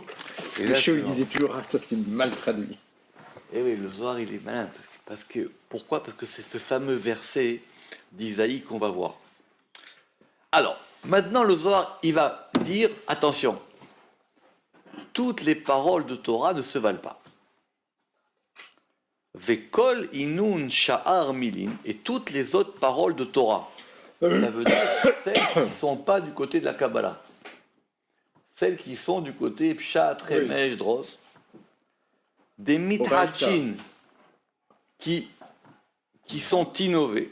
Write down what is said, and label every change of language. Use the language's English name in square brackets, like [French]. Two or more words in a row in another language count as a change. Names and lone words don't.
[French] Michaud, il disait toujours, ah, ça c'est mal traduit. Et oui, le Zohar, il est malin. Pourquoi? Parce que c'est ce fameux verset d'Isaïe qu'on va voir. Alors, maintenant, le Zohar, il va dire, attention, toutes les paroles de Torah ne se valent pas. [Hebrew] וכל אינון שאר מילין, [French] et toutes les autres paroles de Torah. Ça veut dire celles qui ne sont pas du côté de la Kabbalah. Celles qui sont du côté Pshat, Remesh, Dros. Des mitrachin qui sont innovées.